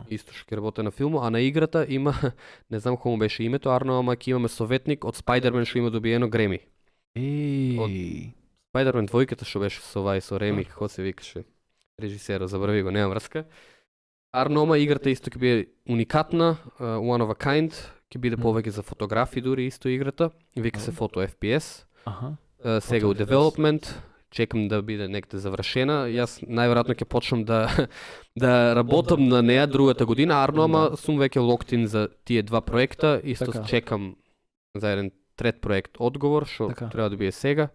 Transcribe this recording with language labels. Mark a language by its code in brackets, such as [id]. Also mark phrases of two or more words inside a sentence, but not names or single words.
[mk] Исто што ќе работи на филмот, а на играта има, не знам кому беше името, ама ќе имаме советник од Spider-Man што има добиено Греми. Од Spider-Man двојката што беше со Реми, како се викаше режисерот, забрави го, нема врска. Ама играта исто ќе биде уникатна, [en] one of a kind, [mk] ќе биде повеќе за фотографии дури исто играта, вика се фото FPS. Сега у development, чекам да биде некаде завршена. Јас најверојатно ќе почнам да работам на неа другата година, ама сум веќе локтин за тие два проекта, исто чекам за еден трет проект одговор, што треба да биде сега.